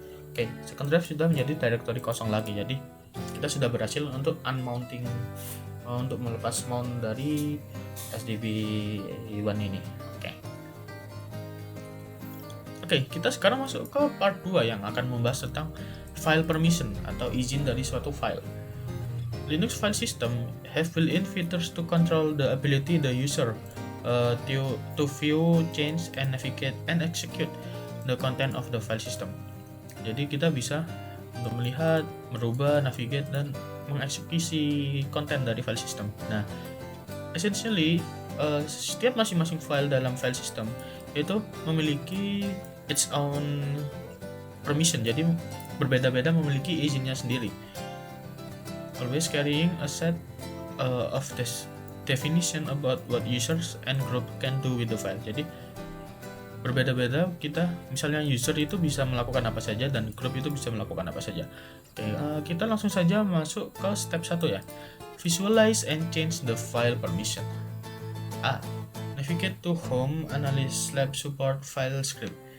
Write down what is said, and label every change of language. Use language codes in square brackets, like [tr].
[id] Oke, second drive sudah menjadi directory kosong lagi. Jadi kita sudah berhasil untuk unmounting, untuk melepas mount dari sdb1 ini. Oke, kita sekarang masuk ke part 2 yang akan membahas tentang file permission atau izin dari suatu file. [en] Linux file system have built-in features to control the ability the user to view, change, and navigate and execute the content of the file system. [id] Jadi kita bisa untuk melihat, merubah, navigate, dan mengeksekusi konten dari file system. Nah, essentially setiap masing-masing file dalam file system itu memiliki [en] its own permission. [id] Jadi berbeda-beda memiliki izinnya sendiri. [en] Always carrying a set of this definition about what users and group can do with the file. [id] Jadi berbeda-beda, kita misalnya user itu bisa melakukan apa saja dan group itu bisa melakukan apa saja. Oke, kita langsung saja masuk ke step 1 ya. [en] Visualize and change the file permission. Navigate to home, analyze lab support file script.